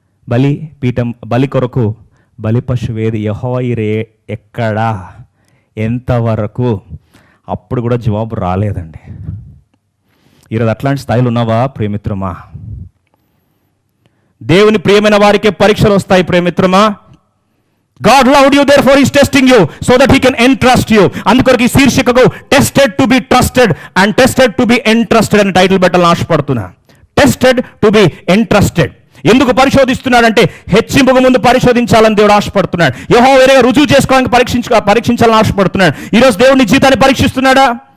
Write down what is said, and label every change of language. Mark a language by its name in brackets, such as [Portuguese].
[Telugu] బలి కొరకు బలి పశువేది, యెహోవా ఈరే ఎక్కడా, ఎంతవరకు? అప్పుడు కూడా జవాబు రాలేదండి. ఈరోజు అట్లాంటి స్థాయిలో ఉన్నావా ప్రియమిత్రమా? దేవుని ప్రియమైన వారికే పరీక్షలు వస్తాయి ప్రియమిత్రమా. [English] God loved you, therefore he is testing you so that he can entrust you. [Telugu] అందుకొరకు ఈ శీర్షికకు [English] tested to be trusted and tested to be entrusted [Telugu] అని టైటిల్ పెట్టాలని ఆశపడుతున్నా. [English] Tested to be entrusted. [Telugu] ఎందుకు పరిశోధిస్తున్నాడంటే హెచ్చింపుకు ముందు పరిశోధించాలని దేవుడు ఆశపడుతున్నాడు. యెహోవా వేరేగా రుజువు చేసుకోవడానికి పరీక్షించాలని ఆశపడుతున్నాడు. ఈరోజు దేవుడిని జీవితాన్ని పరీక్షిస్తున్నాడా?